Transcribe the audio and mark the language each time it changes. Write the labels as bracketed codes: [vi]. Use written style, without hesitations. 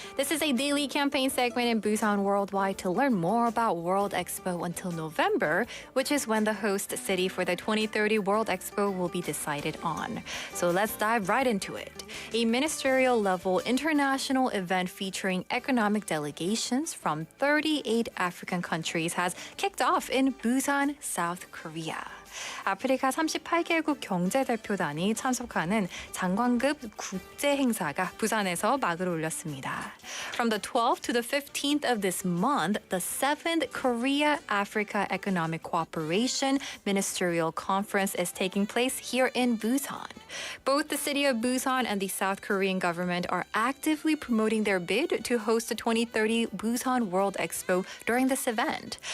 [en] This is a daily campaign segment in Busan Worldwide to learn more about World Expo until November, which is when the host city for the 2030 World Expo will be decided on. So let's dive right into it. A ministerial-level international event featuring economic delegations from 38 African countries has kicked off in Busan, South Korea. [ko] 아프리카 38개국 경제대표단이 참석하는 장관급 국제 행사가 부산에서 막을 올렸습니다. [en] From the 12th to the 15th of this month, the 7th Korea-Africa Economic Cooperation Ministerial Conference is taking place here in Busan. Both the city of Busan and the South Korean government are actively promoting their bid to host the 2030 Busan World Expo during this event.